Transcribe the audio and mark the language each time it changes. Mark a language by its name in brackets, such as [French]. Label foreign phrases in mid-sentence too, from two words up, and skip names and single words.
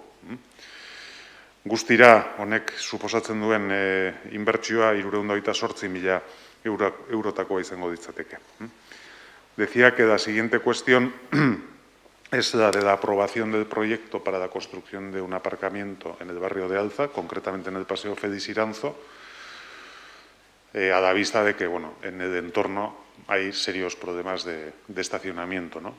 [Basque] Guztira honek suposatzen duen inbertsioa 328.000 eurotakoa izango ditzateke. [Spanish] Decía que la siguiente cuestión es la de la aprobación del proyecto para la construcción de un aparcamiento en el barrio de Alza, concretamente en el Paseo Félix Iranzo, a la vista de que, bueno, en el entorno hay serios problemas de estacionamiento, ¿no?